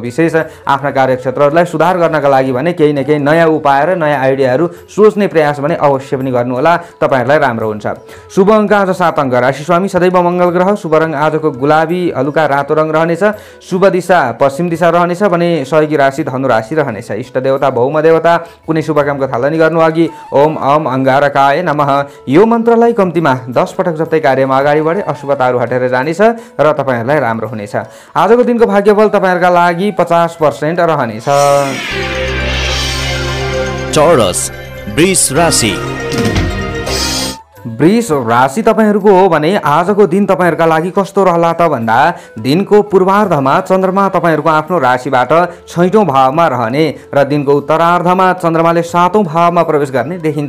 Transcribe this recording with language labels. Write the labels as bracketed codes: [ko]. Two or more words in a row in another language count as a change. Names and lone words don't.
[ne] विशेष आफ्ना कार्यक्षेत्रहरूलाई सुधार गर्नका लागि भने केही न केही नयाँ उपाय र नयाँ आइडियाहरू सोच्ने प्रयास भने अवश्य पनि गर्नुहोला, तपाईँहरूलाई राम्रो हुन्छ। शुभ अङ्क आज 7 अङ्क। राशि स्वामी सदैव मङ्गल ग्रह। शुभ रङ आजको गुलाबी हलुका रातो रङ रहनेछ। शुभ दिशा पश्चिम दिशा रहनेछ भने सहयोगी राशि धनु राशि रहनेछ। इष्ट देवता भौम देवता। कुनै शुभ कामको थालनी गर्नु अघि [sa] ओम अम अंगारकाय नमः [ne] यो मन्त्रलाई कम्तीमा 10 पटक जस्तै कार्यमा अगाडि बढे अशुभताहरू हटेर जानेछ र तपाईँहरूलाई राम्रो हुनेछ। आजको दिनको भाग्यफल तपाईँहरूका लागि 50% रहनेछ। चौरस वृष राशि। वृष राशि तपाईहरूको हो भने आजको दिन तपाईहरूका लागि कस्तो रहला त भन्दा दिनको पूर्वार्धमा चन्द्रमा तपाईहरूको आफ्नो राशिबाट 6औं भावमा रहने र दिनको उत्तरार्धमा चन्द्रमाले 7औं भावमा प्रवेश गर्ने देखिन्छ।